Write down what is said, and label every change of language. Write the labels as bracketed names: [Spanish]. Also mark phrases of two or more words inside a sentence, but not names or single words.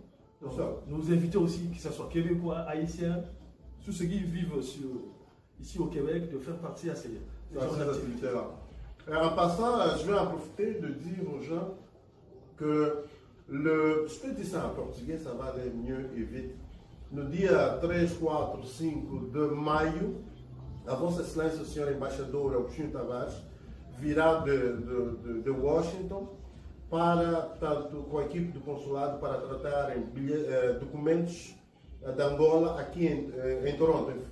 [French] Donc, nous invitons aussi, que ce soit Québécois, Haïtiens, tous ceux qui vivent ici au Québec, de faire partie à ces activités-là. En passant, je vais en profiter de dire aux gens que je peux dire ça en portugais, ça va aller mieux et vite. [Portuguese] No dia 3, 4, 5 de maio, a Vossa Excelência, o Senhor Embaixador Agostinho Tavares, virá de Washington com a equipe do consulado para tratarem documentos de Angola aqui em Toronto.